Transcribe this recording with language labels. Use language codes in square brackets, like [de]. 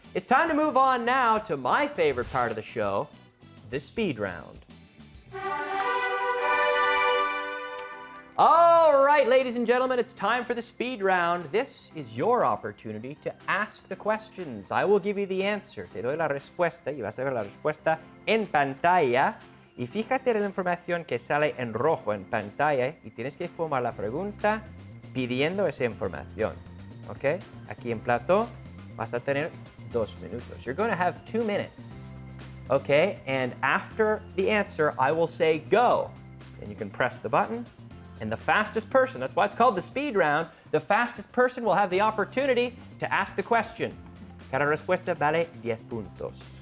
[en] It's time to move on now to my favorite part of the show, the speed round. All right, ladies and gentlemen, it's time for the speed round. This is your opportunity to ask the questions. I will give you the answer. [es] Te doy la respuesta y vas a ver la respuesta en pantalla. Y fíjate en la información que sale en rojo en pantalla y tienes que formar la pregunta pidiendo esa información. ¿Ok? Aquí en plató vas a tener 2 minutos. [en] You're going to have 2 minutes. Okay? And after the answer, I will say go. And you can press the button. And the fastest person, that's why it's called the speed round, the fastest person will have the opportunity to ask the question. [es] Cada respuesta vale 10 puntos.